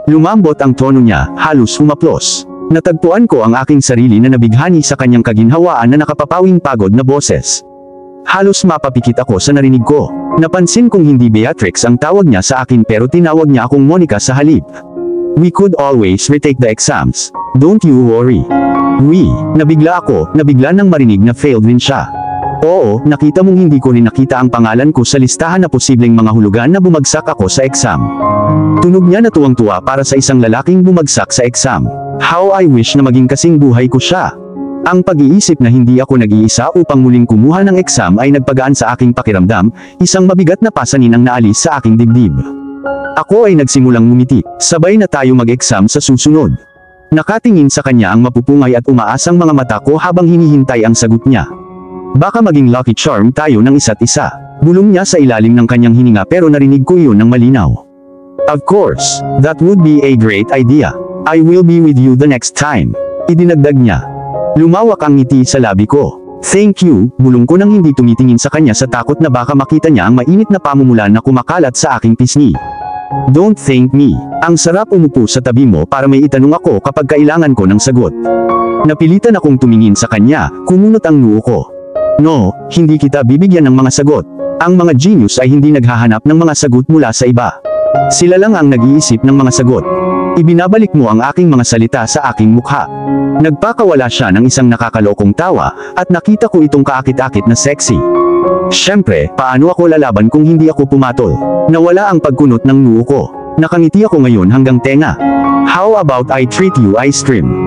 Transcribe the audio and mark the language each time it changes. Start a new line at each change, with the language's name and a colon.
Filipino: Lumambot ang tono niya, halos humaplos. Natagpuan ko ang aking sarili na nabighani sa kanyang kaginhawaan na nakapapawing pagod na boses. Halos mapapikit ako sa narinig ko. Napansin kong hindi Beatrix ang tawag niya sa akin pero tinawag niya akong Monica sa halip.
English: We could always retake the exams. Don't you worry.
Filipino: Nabigla ako, nabigla nang marinig na failed rin siya. Oo, nakita mong hindi ko rin nakita ang pangalan ko sa listahan na posibleng mga hulugan na bumagsak ako sa exam. Tunog niya na tuwang-tuwa para sa isang lalaking bumagsak sa exam.
English: How I wish
Filipino: na maging kasing buhay ko siya. Ang pag-iisip na hindi ako nag-iisa upang muling kumuha ng exam ay nagpagaan sa aking pakiramdam, isang mabigat na pasanin ang naalis sa aking dibdib. Ako ay nagsimulang ngumiti, sabay na tayo mag-exam sa susunod. Nakatingin sa kanya ang mapupungay at umaasang mga mata ko habang hinihintay ang sagot niya. Baka maging lucky charm tayo ng isa't isa. Bulong niya sa ilalim ng kanyang hininga pero narinig ko iyon ng malinaw.
English: Of course, that would be a great idea. I will be with you the next time.
Filipino: Idinagdag niya. Lumawak ang ngiti sa labi ko.
English: Thank you,
Filipino: bulong ko nang hindi tumitingin sa kanya sa takot na baka makita niya ang mainit na pamumulan na kumakalat sa aking pisngi.
English: Don't thank me.
Filipino: Ang sarap umupo sa tabi mo para may itanong ako kapag kailangan ko ng sagot. Napilitan akong tumingin sa kanya, kumunot ang noo ko. No, hindi kita bibigyan ng mga sagot. Ang mga genius ay hindi naghahanap ng mga sagot mula sa iba. Sila lang ang nag-iisip ng mga sagot. Ibinabalik mo ang aking mga salita sa aking mukha. Nagpakawala siya ng isang nakakalokong tawa, at nakita ko itong kaakit-akit na sexy. Siyempre, paano ako lalaban kung hindi ako pumatol? Nawala ang pagkunot ng noo ko. Nakangiti ako ngayon hanggang tenga.
English: How about I treat you ice cream?